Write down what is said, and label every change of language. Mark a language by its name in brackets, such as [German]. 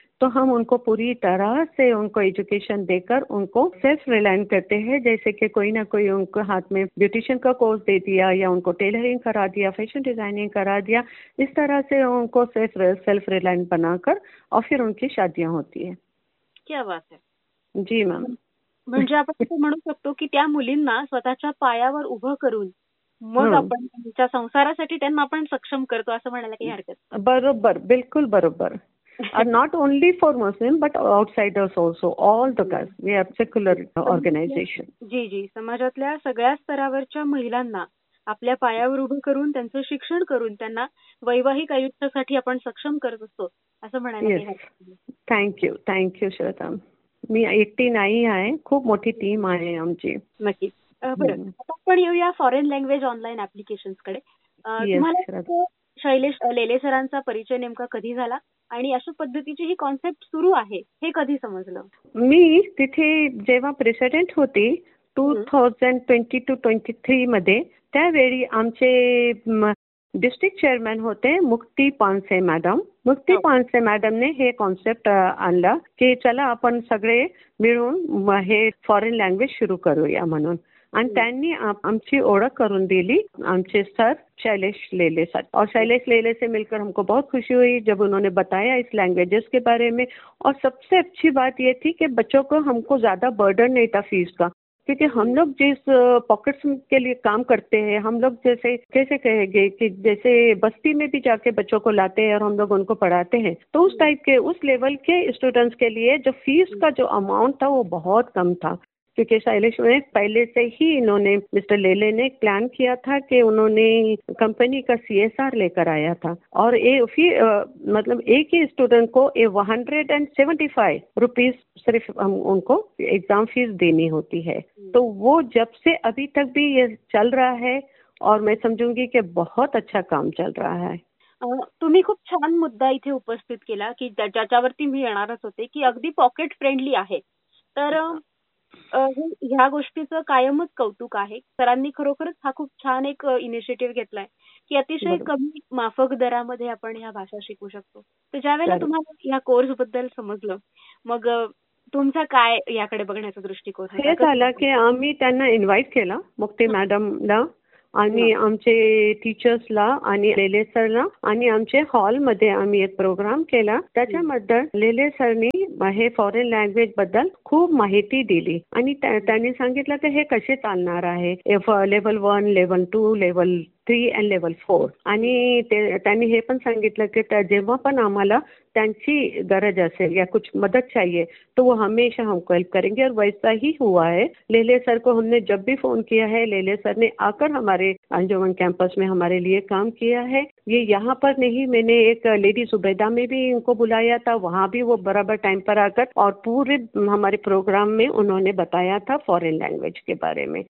[Hindi] तो हम उनको पूरी तरह से उनको एजुकेशन देकर उनको सेल्फ रिलायंट करते हैं। जैसे कि कोई ना कोई उनको हाथ में ब्यूटिशियन का कोर्स दे दिया, या उनको टेलरिंग करा दिया, फैशन डिजाइनिंग करा दिया, इस तरह से उनको सेल्फ रिलायंट बनाकर, और फिर उनकी शादियां होती है। क्या बात है, जी मैम। [Marathi] म्हणजे आपण असं म्हणू शकतो की त्या मुलींना स्वतःच्या पायावर उभं करून मग आपण त्यांच्या संसारासाठी त्यांना आपण सक्षम करतो, असं म्हणायला काही हरकत बरोबर, बिल्कुल बरोबर। और नाही। [English] Not only for Muslim but outsiders also, all the caste, we are secular organisation. [Marathi] जी, समाजातल्या सगळ्या स्तरावरच्या महिलांना आपल्या पायावर उभं करून त्यांचं शिक्षण करून त्यांना वैवाहिक आयुष्यासाठी आपण सक्षम करत असतो, असं म्हणायला काही [English] yes, [Marathi] हरकत नाही। [English] Thank you Shraddha. [Marathi] मी एकटी नाही आहे, खूप मोठी टीम आहे आमची। नक्कीच। बरं, आता आपण येऊया फॉरेन लँग्वेज ऑनलाइन ऍप्लिकेशन्स कडे। [English] yes [Marathi] तुम्हाला श्रद्धा। शैलेश लेले सरांचा परिचय नेमका कधी झाला आणि अशा पद्धतीची ही कॉन्सेप्ट सुरू आहे हे कधी समजलं? मी तिथे जेव्हा प्रेसिडेंट होती 2022-23 मध्ये, त्यावेळी आमचे डिस्ट्रिक्ट चेअरमॅन होते मुक्ती पानसे मॅडम। मुक्ती पानसे मॅडमने हे कॉन्सेप्ट आणला की चला आपण सगळे मिळून हे फॉरेन लँग्वेज सुरू करूया म्हणून, आणि त्यांनी आमची ओळख करून दिली आमचे सर शैलेश लेले सर। [Hindi] और शैलेश लेले से मिलकर हमको बहुत खुशी हुई जब उन्होंने बताया इस लैंग्वेजेस के बारे में। और सबसे अच्छी बात यह थी कि बच्चों को हमको ज्यादा बर्डन नहीं था फीस का, क्योंकि हम लोग जिस पॉकेट के लिए काम करते हैं, हम लोग जैसे कैसे कहेंगे कि जैसे बस्ती में भी जाके बच्चों को लाते हैं और हम लोग उनको पढ़ाते हैं, तो उस टाइप के उस लेवल के स्टूडेंट्स के लिए जो फीस का जो अमाउंट था वो बहुत कम था। क्योंकि शैलेश ने पहले से ही, इन्होंने मिस्टर लेले ने प्लान किया था कि उन्होंने कंपनी का CSR लेकर आया था, और मतलब एक ही स्टूडेंट को 175 रुपीज सिर्फ हम उनको एग्जाम फीस देनी होती है। तो वो जब से अभी तक भी ये चल रहा है, और मैं समझूंगी कि बहुत अच्छा काम चल रहा है। [Marathi] तुम्ही खूप छान मुद्दा इथे उपस्थित केला की ज्याच्यावरती मी येणारच होते की अगदी पॉकेट फ्रेंडली आहे, तर ह्या गोष्टीचं कायमच कौतुक आहे। सरांनी खरोखरच हा खूप छान एक इनिशिएटिव्ह घेतलाय की अतिशय बरोबर कमी माफक दरामध्ये आपण ह्या भाषा शिकू शकतो। तर ज्यावेळेला करेक्ट तुम्हाला ह्या कोर्स बद्दल समजलं मग तुमचा काय याकडे बघण्याचा दृष्टिकोन हे होता? झालं की आम्ही त्यांना इन्व्हाइट केला मुक्ती मॅडमला आणि आमचे टीचर्सला आणि लेले सरला, आणि आमचे हॉल मध्ये आम्ही एक प्रोग्राम केला। त्याच्यामध्ये लेले सरनी हे फॉरेन लँग्वेज बद्दल खूप माहिती दिली, आणि त्यांनी सांगितलं की हे कसे चालणार आहे, level 1, level 2, level 3 and level 4। आणि त्यांनी हे पण सांगितलं की जेव्हा पण आम्हाला त्यांची गरज असेल [Hindi] या कुछ मदत चाहिए तो वो हमेशा हमको हेल्प करेंगे। और वैसा ही हुआ है, लेले सर को हमने जब भी फोन किया है, लेले सर ने आकर हमारे अंजुमन कैंपस में हमारे लिए काम किया है। ये यहाँ पर नहीं, मैंने एक लेडी जुबैदा में भी इनको बुलाया था, वहां भी वो बराबर टाइम पर आकर और पूरे हमारे प्रोग्राम में उन्होंने बताया था फॉरेन लैंग्वेज के बारे में।